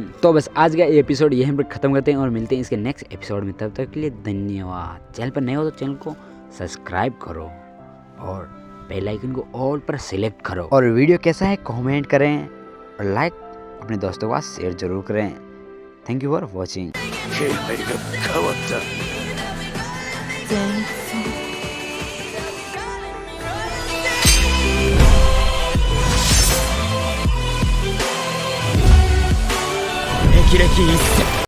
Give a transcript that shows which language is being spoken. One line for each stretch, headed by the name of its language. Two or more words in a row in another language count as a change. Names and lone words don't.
Hindi: तो बस आज का एपिसोड यहीं पर खत्म करते हैं और मिलते हैं इसके
English: next episode
Hindi: में। तब तक के लिए धन्यवाद। चैनल पर नए हो तो चैनल को सब्सक्राइब करो और
English: bell icon
Hindi: को ऑल पर सिलेक्ट करो, और वीडियो कैसा है कमेंट करें और लाइक अपने दोस्तों के साथ शेयर जरूर करें।
English: Thank you for watching.
Japanese: 気配が変わった前奏霹靂一閃